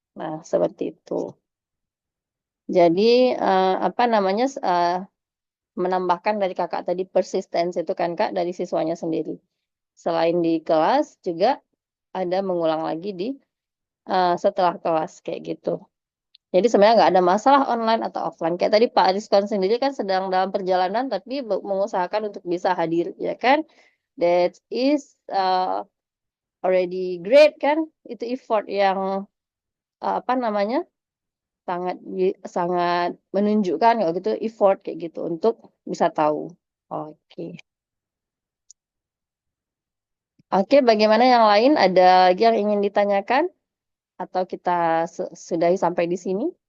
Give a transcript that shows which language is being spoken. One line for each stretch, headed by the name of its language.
Indonesian: Nah, seperti itu. Jadi apa namanya menambahkan dari kakak tadi persistence itu kan kak dari siswanya sendiri. Selain di kelas juga ada mengulang lagi di setelah kelas kayak gitu. Jadi sebenarnya nggak ada masalah online atau offline. Kayak tadi Pak Rizwan sendiri kan sedang dalam perjalanan tapi mengusahakan untuk bisa hadir ya kan.
English: That is already great
Indonesian: kan. Itu effort yang apa namanya sangat sangat menunjukkan kalau gitu effort kayak gitu untuk bisa tahu. Oke. Oke, bagaimana yang lain? Ada lagi yang ingin ditanyakan atau kita sudahi sampai di sini?